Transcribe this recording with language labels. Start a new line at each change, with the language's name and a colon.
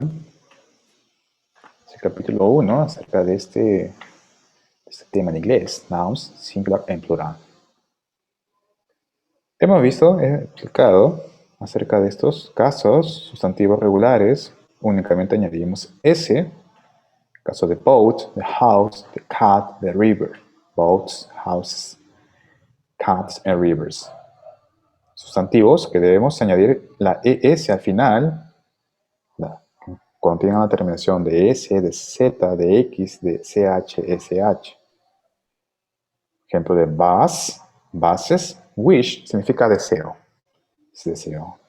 Spanish: Es el capítulo 1 acerca de este tema en inglés.
English: Nouns, singular en plural.
Spanish: Hemos visto, he explicado acerca de estos casos, sustantivos regulares. Únicamente añadimos S Caso de
English: boat, the house, the cat, the river. Boats, houses, cats and rivers.
Spanish: Sustantivos que debemos añadir la ES al final, cuando tengan la terminación de S, de Z, de X, de CH, SH. Ejemplo de bus, buses. Wish significa deseo. Es deseo.